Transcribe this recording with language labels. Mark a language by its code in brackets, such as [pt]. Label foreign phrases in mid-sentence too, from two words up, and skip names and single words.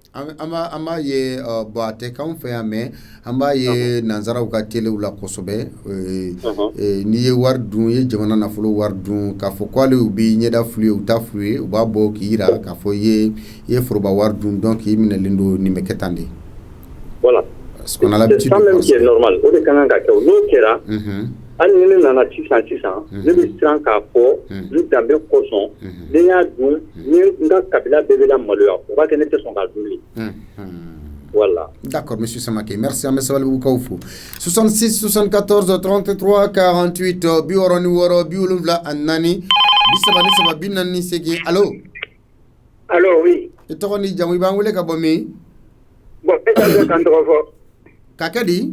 [bm] An b'a ye bon a tɛ k'anw fɛ yan mais an b'a ye nanzaraw ka téléw la kosɛbɛ n'i ye wari dun i ye jamana nafolo wari dun k'a fɔ k'ale u b'i ɲɛda f'u ye u t'a f'u ye u b'a bɔ k'i jira k'a fɔ i ye foroba wari dun donc i minɛlen don nin bɛ kɛ tan de. [fr] Voilà. C'est ça même qui est normal. [bm] O de kan ka kɛ n'o kɛra hali ni ne nana sisan ne bɛ siran k'a fɔ n danbe kosɔn ne y'a dun ni n ka kabila bɛɛ bɛ la maloya o b'a kɛ ne tɛ sɔn k'a dun bilen. [fr] Voilà. D'accord, monsieur Samake. Merci à M. Sabalibougou. [bm] 66 74 33 48 biwɔrɔ ni wɔɔrɔ 70 ani 4 37 48 allo. [fr] Allo oui. [bm] I tɔgɔ ni jamu i b'an wele ka bɔ min? Bon, ne t'a fɛ k'an tɔgɔ fɔ. K'a kɛ di?